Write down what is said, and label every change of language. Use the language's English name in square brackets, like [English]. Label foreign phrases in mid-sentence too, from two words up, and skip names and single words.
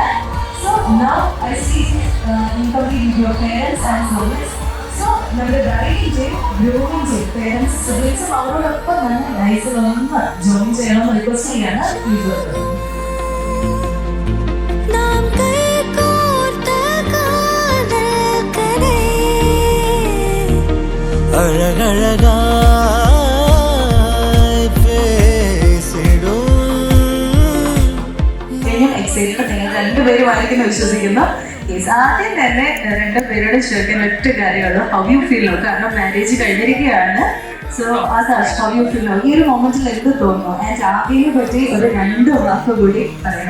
[English] So now I see incomplete with your parents and siblings. [Malayalam] So നമ്മുടെ ബ്രൈഡിന്റെയും ഗ്രൂമിന്റെയും പേരൻസ് സിബ്ലിങ്സും അവരോടൊപ്പം തന്നെ നൈസിൽ ഒന്ന് ജോയിൻ ചെയ്യണമെന്ന് റിക്വസ്റ്റ് ചെയ്യാണ്. [English] Please welcome. [Tamil] நாம் கைகோர்த்த காதல் கதை அழகழகாய் பேசிடும் [Malayalam] ഞാൻ എക്സൈറ്റഡ് നിങ്ങൾ രണ്ടുപേരും ആയിരിക്കും വിശ്വസിക്കുന്നു. ആദ്യം തന്നെ രണ്ടുപേരോട് ചോദിക്കാൻ ഒറ്റ കാര്യമുള്ളൂ, [English] how you feel? [Malayalam] കാരണം മാരേജ് കഴിഞ്ഞിരിക്കുകയാണ്. സോ ആദർശ്, [English] how you feel? [Malayalam] ഈ ഒരു മൊമെന്റിൽ എന്ത് തോന്നുന്നു? ആൻഡ് ആദ്യനെ പറ്റി ഒരു 2 വാക്ക് കൂടി പറയണം.